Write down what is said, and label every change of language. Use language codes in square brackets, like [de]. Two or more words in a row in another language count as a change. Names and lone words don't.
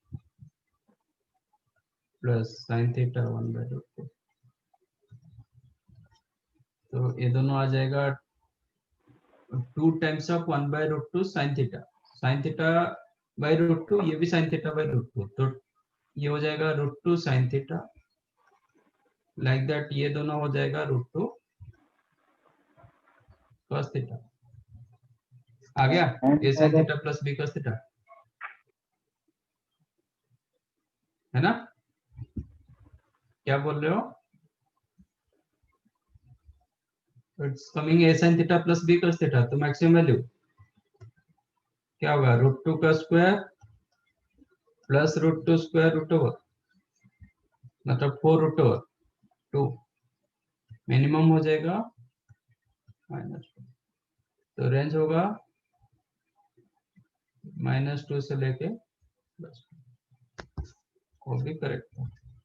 [en] plus sin theta [hi] 1/√2, तो ये दोनों आ जाएगा 2 [en] times of [hi] 1/√2 [en] sin theta [hi] /√2, ये भी [en] sin theta [hi] /√2, तो ये हो जाएगा √2 [en] sin theta, like that [hi] ये दोनों हो जाएगा √2 [en] cos theta. [hi] आ गया [en] a sin theta plus b cos theta, [hi] है ना, क्या बोल रहे हो, [en] it's coming a sin theta plus b cos theta, [hi] तो [en] maximum value [hi] क्या होगा √2 का [en] square plus √2 square root over, [hi] मतलब 4√2, मिनिमम हो जाएगा -2, तो रेंज होगा -2 से लेके +2, वो भी करेक्ट है।